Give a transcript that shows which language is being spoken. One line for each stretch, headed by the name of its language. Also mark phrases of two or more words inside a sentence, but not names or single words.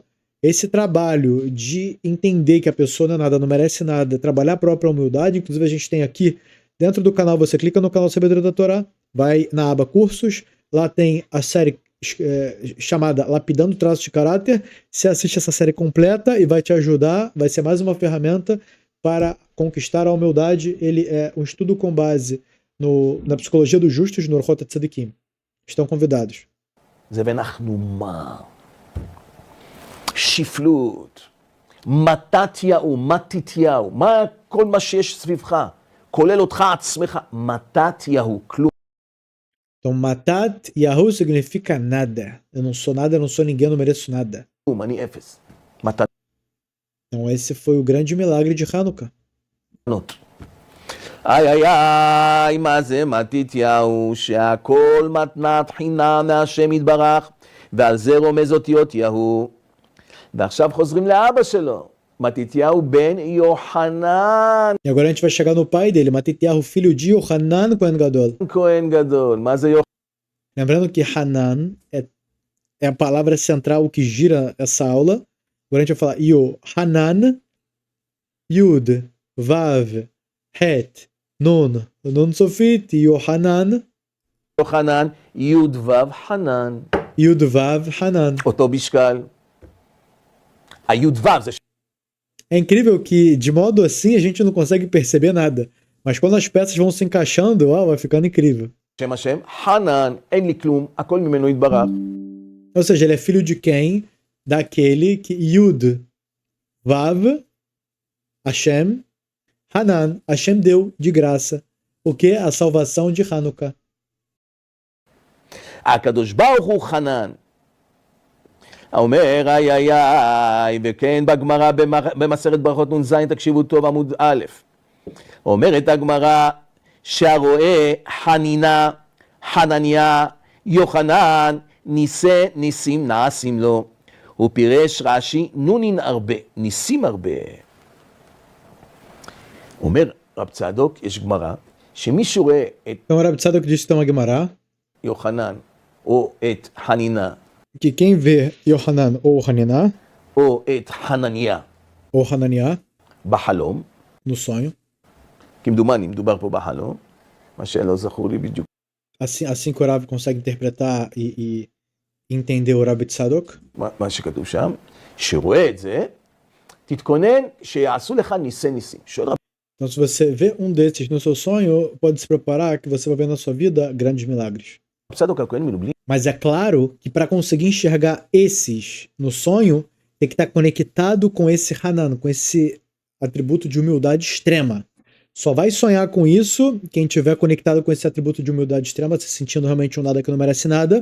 Portuguese: Esse trabalho de entender que a pessoa não é nada, não merece nada, trabalhar a própria humildade, inclusive a gente tem aqui dentro do canal, você clica no canal Sabedoria da Torá, vai na aba cursos, lá tem a série chamada Lapidando Traços de Caráter. Você assiste essa série completa e vai te ajudar, vai ser mais uma ferramenta para conquistar a humildade. Ele é um estudo com base na psicologia dos justos, no Orchot Tzadikim. Estão convidados.
Hebrew: זה ואנחנו מה? שפלות, מתתיהו, מתתיהו, מה כל מה שיש סביבך, כולל אותך עצמך, מתתיהו, כלום.
Portuguese: Então, Matat Yahu significa nada. Eu não sou nada, eu não sou ninguém, eu não mereço nada.
Hebrew: אני אפס. מתנות.
Portuguese: Então, esse foi o grande milagre de Hanukkah.
Hebrew: איי איי איי, מה זה מתתיהו, שהכל מתנת חינם מהשם יתברך, ועל זה רומז אותיות יהו. ועכשיו חוזרים לאבא שלו, מתתיהו בן יוחנן.
Portuguese: E agora a gente vai chegar no pai dele, Matityahu, filho de Yohanan
Hebrew: כהן גדול. כהן גדול, מה זה יוחנן?
Portuguese: Lembrando que Hanan é a palavra central que gira essa aula. Agora a gente vai falar Yohanan,
Hebrew: יוד, וו, חית, נון, נון סופית,
Portuguese: Yohanan,
Hebrew: יוחנן, יוד וו חנן. יוד, וו, חנן. אותו משקל. היוד וו זה
Portuguese: É incrível que, de modo assim, a gente não consegue perceber nada. Mas quando as peças vão se encaixando, ó, vai ficando incrível.
Hebrew: שם השם, חנן, אין לי כלום, הכל ממנו יתברך.
Portuguese: Ou seja, ele é filho de quem? Daquele que
Hebrew: יוד, וו, השם, חנן.
Portuguese: Hashem deu de graça. O que? A salvação de Hanukkah.
Hebrew: הקדוש ברוך הוא חנן. אומר איי איי איי, וכן בגמרא במסכת ברכות נ"ז, תקשיבו טוב, עמוד א', אומרת הגמרא שהרואה חנינה, חנניה, יוחנן, ניסי ניסים נעשים לו. הוא פירש רש"י נונין הרבה, ניסים הרבה. אומר רב צדוק, יש גמרא, שמישהו רואה את
Portuguese: Então, o Rabi Tzadok disse então a Gemara
Hebrew: יוחנן או את חנינה
Portuguese: que quem vê Yohanan ou Hanina
Hebrew: או את חנניה
Portuguese: ou Hananiah
Hebrew: בחלום,
Portuguese: no sonho,
Hebrew: כמדומני, מדובר פה בחלום, מה שלא זכור לי בדיוק.
Portuguese: assim que o Rabi consegue interpretar e entender o Rabi Tzadok,
Hebrew: מה שכתוב שם, שרואה את זה, תתכונן שיעשו לך ניסי ניסים. שואל רב
Portuguese: então se você vê um desses no seu sonho, pode se preparar que você vai ver na sua vida grandes milagres.
Hebrew: צדוק הכהן מלובלין,
Portuguese: Mas é claro que para conseguir enxergar esses no sonho, tem que estar conectado com esse Hanan, com esse atributo de humildade extrema. Só vai sonhar com isso quem estiver conectado com esse atributo de humildade extrema, se sentindo realmente um nada que não merece nada.